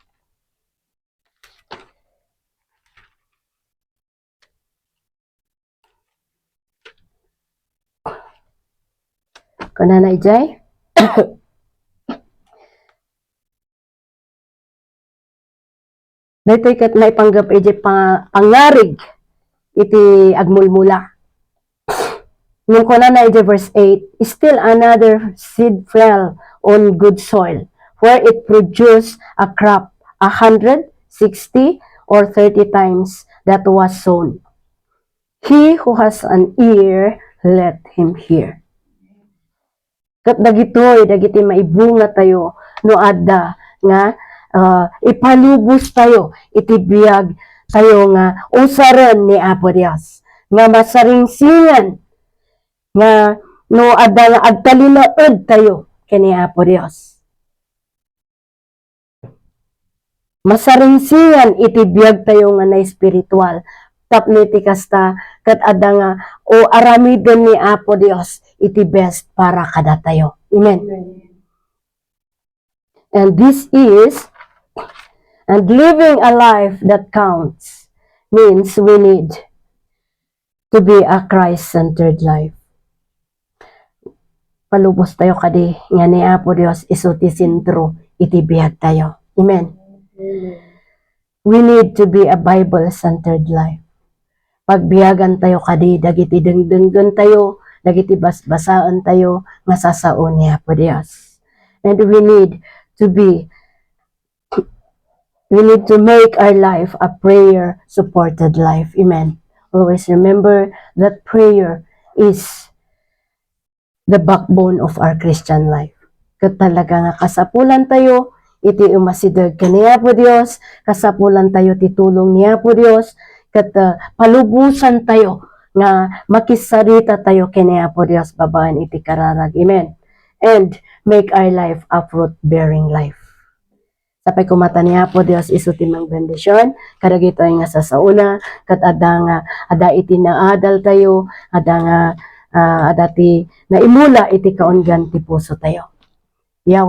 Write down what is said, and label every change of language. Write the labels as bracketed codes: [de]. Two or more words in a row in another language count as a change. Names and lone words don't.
[ilo] Kana na ijay. Dito kat maipanggap ijay pangarig iti agmulmula. Yung kuna na ijay [en] verse 8, still another seed fell on good soil, where it produced a crop 100, 60, or 30 times that was sown. He who has an ear, let him hear. [ilo] Kat dagiti maibunga tayo no adda nga ipalubos tayo iti biyag tayo nga usaran ni Apo Dios nga masaringsingan nga no adda nga agtalinaed tayo kani Apo Dios. Masaringsingan iti biyag tayo nga na espiritual tapno iti kasta kat adda nga o aramidon ni Apo Dios iti best para kada tayo. Amen. [en] And this is, and living a life that counts means we need to be a Christ-centered life. [ilo] Palubos tayo kadi nga ni Apo Dios isuti sentro iti biyag tayo. Amen. [en] We need to be a Bible-centered life. [ilo] Pagbiyagan tayo kadi dagiti dengdenggan tayo, dagiti basbasaan tayo nga sasaon ni Apo Dios. [en] And we need to make our life a prayer-supported life. Amen. Always remember that prayer is the backbone of our Christian life. [ilo] Kat talaga nga kasapulan tayo, iti umasidag ka ni Apo Dios, kasapulan tayo titulong ni Apo Dios, kat palubusan tayo nga makisarita tayo kini Apo Dios babaan iti kararag. Amen. [en] And make our life a fruit-bearing life. [ilo] Sapay kumata ni Apo Dios isuti mang bendisyon, kadagito ay nga sasauna, kat ada iti naadal tayo, ada ti naimula iti kaunggan ti puso tayo.